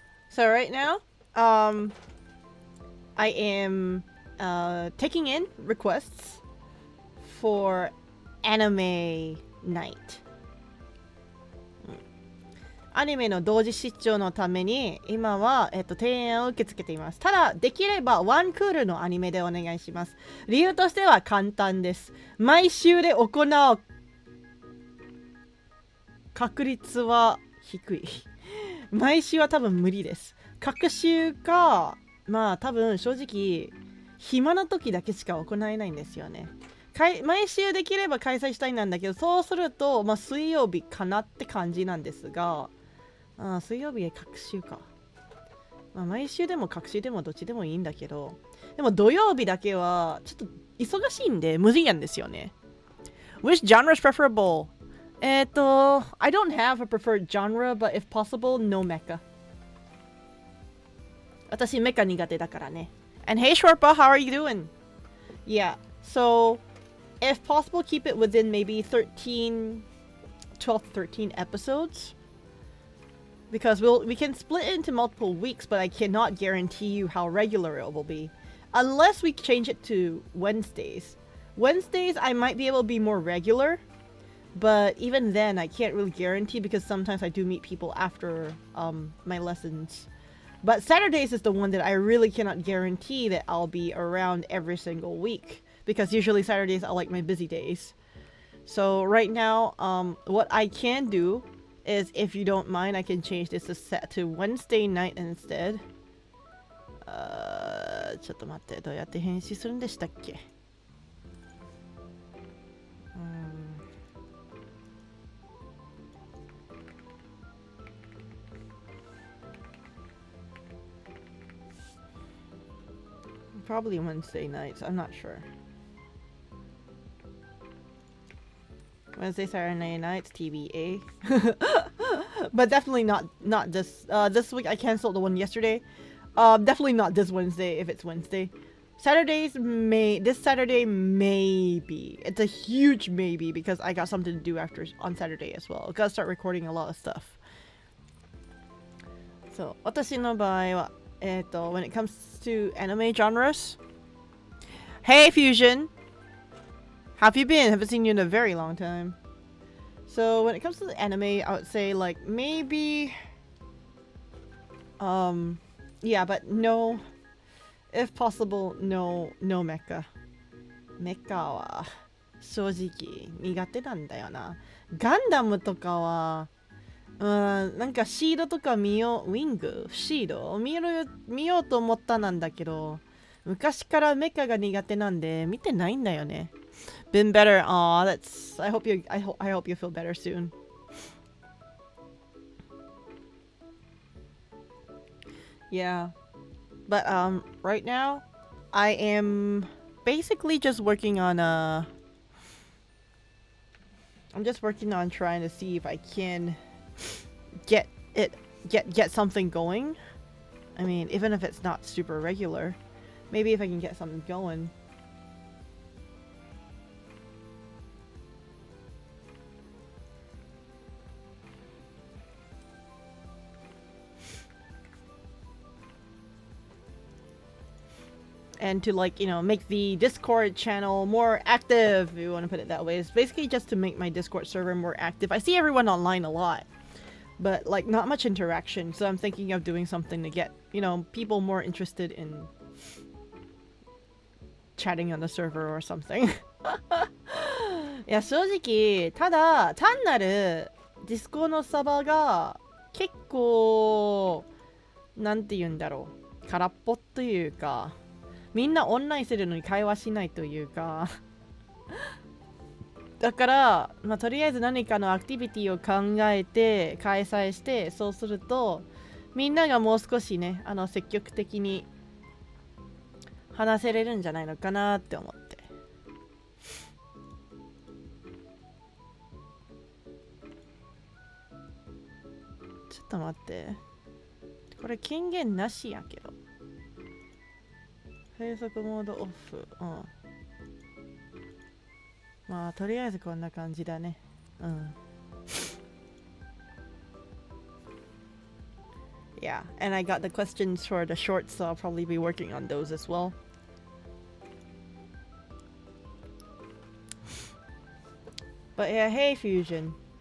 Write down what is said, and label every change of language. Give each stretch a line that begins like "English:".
English: So right now, I am taking in requests for anime night.
Japanese: アニメの同時視聴のために今は、提案を受け付けています。ただできればワンクールのアニメでお願いします。理由としては簡単です。毎週で行う確率は低い。毎週は多分無理です。各週か、まあ多分正直暇な時だけしか行えないんですよね。毎週できれば開催したいなんだけど、そうすると、まあ、水曜日かなって感じなんですが、水曜日へ各週か。まあ、毎週でも各週でもどっちでもいいんだけど、でも土曜日だけはちょっと忙しいんで無理なんですよね。
English: Which genre is preferable? I don't have a preferred genre, but if possible, no mecha.
Japanese: 私メカ苦手だからね。
English: And hey Shorpa, how are you doing? Yeah, so if possible, keep it within maybe 12 to 13 episodes. Because we can split it into multiple weeks, but I cannot guarantee you how regular it will be. Unless we change it to Wednesdays. Wednesdays, I might be able to be more regular. But even then, I can't really guarantee because sometimes I do meet people after my lessons. But Saturdays is the one that I really cannot guarantee that I'll be around every single week. Because usually Saturdays are like my busy days. So right now, what I can do is, if you don't mind, I can change this to Wednesday night instead.
Japanese: ちょっと待って、どうやって編集するんでしたっけ？
English: Probably Wednesday nights. I'm not sure. Wednesday, Saturday nights, TBA. But definitely not this. This week I canceled the one yesterday. Definitely not this Wednesday if it's Wednesday. This Saturday maybe. It's a huge maybe because I got something to do on Saturday as well. I gotta start recording a lot of stuff. So,
Japanese: 私の場合は
English: when it comes to anime genres. Hey Fusion! How have you been? Haven't seen you in a very long time. So when it comes to the anime, I would say like maybe yeah, but no, if possible, no mecha.
Japanese: Mecha は正直苦手なんだよな。ガンダムとかはなんかシードとかウィングシードを見ようと思ったなんだけど、昔からメカが苦手なんで見てないんだよね。
English: Been better. Aw, that's. I hope you feel better soon. Yeah, but right now I am basically just working on I'm just working on trying to see if I can get something going. I mean, even if it's not super regular, maybe if I can get something going. And to, like, you know, make the Discord channel more active, if you want to put it that way. It's basically just to make my Discord server more active. I see everyone online a lot, but like not much interaction. So I'm thinking of doing something to get, you know, people more interested in chatting on the server or something.
Japanese: いや、正直、ただ単なるディスコのサバが結構なんて言うんだろう、空っぽというか、みんなオンラインするのに会話しないというかだから、まあ、とりあえず何かのアクティビティを考えて開催して、そうするとみんながもう少しね、積極的に話せれるんじゃないのかなって思って。ちょっと待って、これ権限なしやけど。閉塞モードオフ。うん。まあとりあえずこんな感じだね。うん。
English: Yeah, and I got the questions for the shorts, so I'll probably be working on those as well. But yeah, hey Fusion.